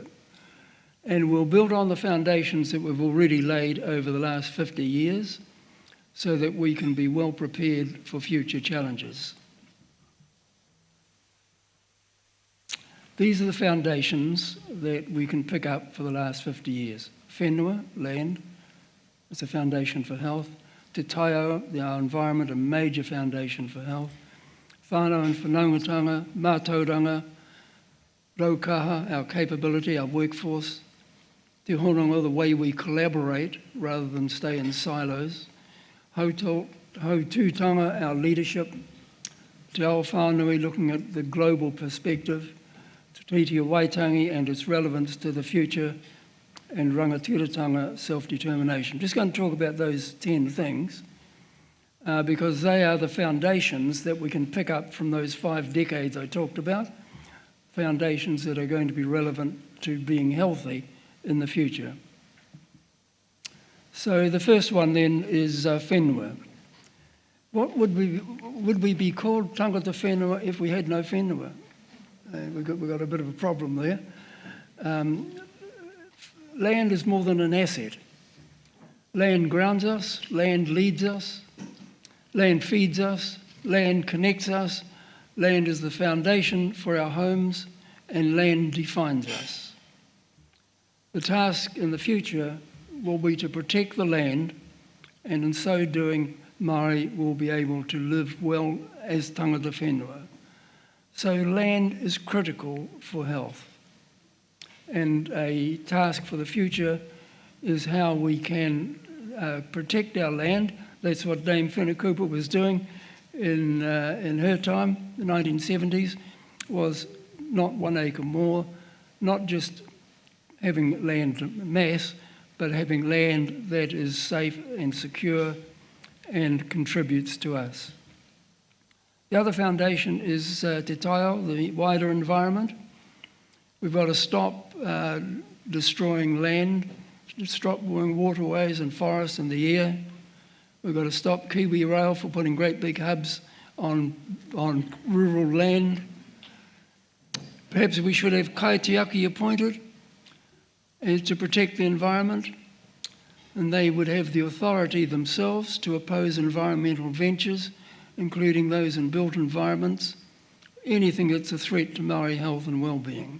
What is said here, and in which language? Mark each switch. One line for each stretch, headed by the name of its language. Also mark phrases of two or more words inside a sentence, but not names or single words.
English: And we'll build on the foundations that we've already laid over the last 50 years so that we can be well prepared for future challenges. These are the foundations that we can pick up for the last 50 years. Whenua, land, it's a foundation for health.
Māori: Te taio,
English: our environment, a major foundation for health.
Māori: Whānau and whanaungatanga, mātauranga, Raukawa,
English: our capability, our workforce.
Māori: Te hononga,
English: the way we collaborate rather than stay in silos. Hautūtanga, our leadership.
Māori: Te ao whānui,
English: looking at the global perspective. Te Tiriti Waitangi and its relevance to the future. And rangatiratanga, self-determination. I'm just going to talk about those 10 things because they are the foundations that we can pick up from those 5 decades I talked about, foundations that are going to be relevant to being healthy in the future. So the first one then is whenua. What would we be called
Māori: tangata whenua
English: if we had no whenua? We've got a bit of a problem there. Land is more than an asset. Land grounds us, land leads us, land feeds us, land connects us, land is the foundation for our homes, and land defines us. The task in the future will be to protect the land, and in so doing, Māori will be able to live well as
Māori: tangata whenua.
English: So land is critical for health. And a task for the future is how we can protect our land. That's what Dame Whenua was doing in her time, the 1970s, was not 1 acre more, not just having land mass, but having land that is safe and secure and contributes to us. The other foundation is
Māori: te taio,
English: the wider environment. We've got to stop destroying land, stop waterways and forests in the air. We've got to stop Kiwi Rail for putting great big hubs on rural land. Perhaps we should have kaitiaki appointed to protect the environment, and they would have the authority themselves to oppose environmental ventures, including those in built environments, anything that's a threat to Māori health and well-being.